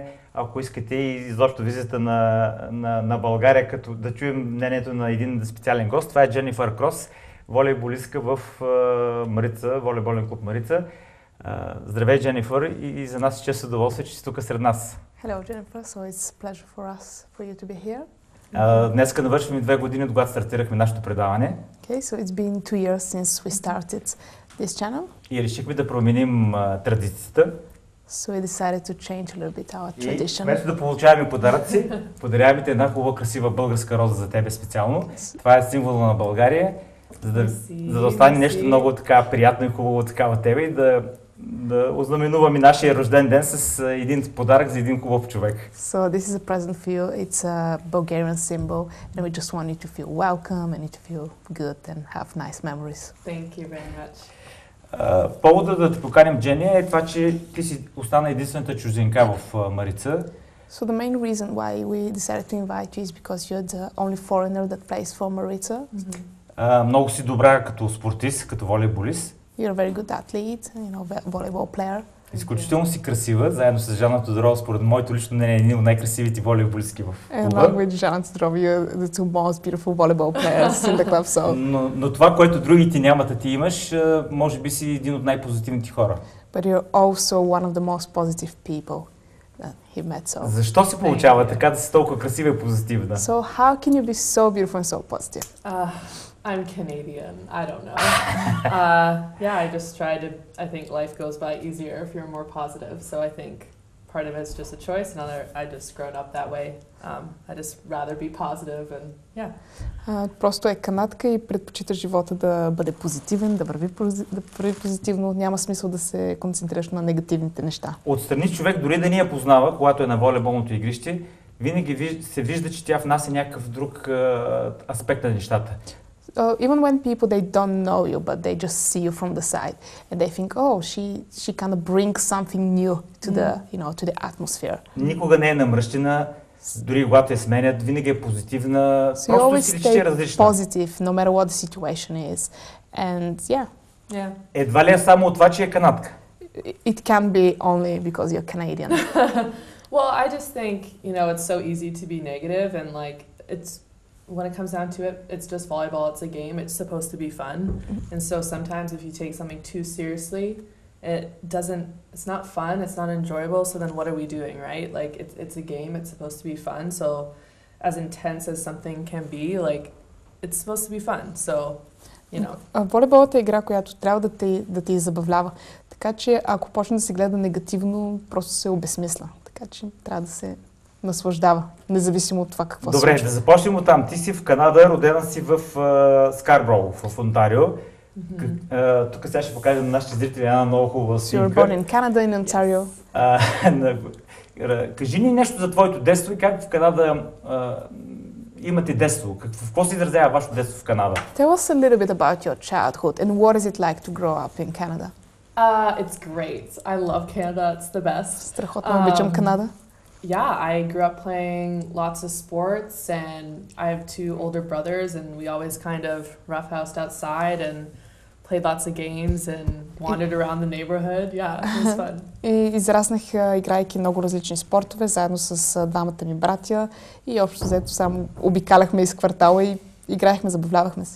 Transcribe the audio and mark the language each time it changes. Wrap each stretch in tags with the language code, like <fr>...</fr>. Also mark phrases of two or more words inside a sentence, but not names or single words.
<bg>Ако искате и изобщо визита на България, като да чуем мнението на един специален гост. Това е Дженифър Крос, волейболистка в МАРИЦА, волейболен клуб МАРИЦА. Здравей, Дженифър, и за нас е чест удоволствие, че си тук сред нас.</bg> <en>Hello, Jennifer. So it's a pleasure for us for you to be here.</en> <bg>Днеска навършваме 2 години, от когато стартирахме нашето предаване.</bg> <en>Okay, so it's been 2 years since we started this channel.</en> <bg>И решихме да променим традицията.</bg> <en>So we decided to change a little bit our tradition.</en> <bg>И вместо да получаваме подаръци, подаряваме ти една хубава, красива българска роза за тебе специално. Това е символа на България, за да остане нещо много така приятно и хубаво такава тебе и да ознаменуваме нашия рожден ден с един подарък за един хубав човек.</bg> <en>So this is a present for you. It's a Bulgarian symbol, and we just want you to feel welcome and you to feel good and have nice memories. Thank you very much.</en> <bg>Повода да те поканим, Джени, е това, че ти си остана единствената чужденка в Марица.</bg> <en>So the main reason why we decided to invite you is because you're the only foreigner that plays for Maritza.</en> <bg>Много си добра като спортист, като волейболист.</bg> <en>You're a very good athlete, you know, volleyball player.</en> <bg>Изключително си красива, заедно с Жана Тодорова, според моето лично мнение, един от най-красивите волейболистки в клуба.</bg> <en>Along with Жана Тодорова, you're the two most beautiful volleyball players in the club, so.</en> <bg>Но това, което другите нямат, а ти имаш, може би си един от най-позитивните хора.</bg> <en>But you're also one of the most positive people that he met, so.</en> <bg>Защо се получава така да си толкова красива и позитивна?</bg> <en>So how can you be so beautiful and so positive? I'm Canadian. I don't know. Yeah, I just try to. I think life goes by easier if you're more positive. So I think part of it's just a choice. Another, I just grown up that way. I just rather be positive and yeah.</en> <bg>Просто е канадка и предпочита живота да бъде позитивен, да върви позитивно. Няма смисъл да се концентрираш на негативните неща. Отстрани човек, дори да ни я познава, когато е на волейболното игрище, винаги се вижда, че тя внася някакъв друг аспект на нещата.</bg> <en>Even when people, they don't know you, but they just see you from the side, and they think, oh, she kind of brings something new to the, you know, to the atmosphere.</en> <bg>Никога не е намръщена, дори когато я сменят, винаги е позитивна, so просто си личи, че е различна.</bg> <en>Positive, no matter what the situation is, and yeah.</en> <bg>Едва ли е само от това, че е канадка?</bg> <en>It can be only because you're Canadian. Well, I just think, you know, it's so easy to be negative and like it's. When it comes down to it, it's just volleyball, it's a game, it's supposed to be fun. And so sometimes if you take something too seriously, it's not fun, it's not enjoyable, so then what are we doing, right? Like, it's a game, it's supposed to be fun, so as intense as something can be, like, it's supposed to be fun, so, you know.</en> <bg>Волейболът е игра, която трябва да ти забавлява. Така че, ако почне да се гледа негативно, просто се обезсмисля. Така че трябва да се наслаждава, независимо от това какво се случва. Добре, да започнем от там. Ти си в Канада, родена си в Скарброу, в Онтарио. Тук сега ще покажем на нашите зрители една много хубава снимка.</bg> <en>You're born in Canada, in Ontario.</en> <bg>Кажи ни нещо за твоето детство и как в Канада имате детство. В какво се изразява вашето детство в Канада?</bg> <en>Tell us a little bit about your childhood and what is it like to grow up in Canada? It's great. I love Canada. It's the best.</en> <bg>Страхотно обичам Канада.</bg> <en>Yeah, I grew up playing lots of sports and I have 2 older brothers and we always kind of roughhoused outside and played lots of games and wandered around the neighborhood. Yeah, it was fun.</en> <bg>И израснах играйки много различни спортове, заедно с двамата ми братя и общо взето само обикаляхме из квартала и играехме, забавлявахме се.</bg>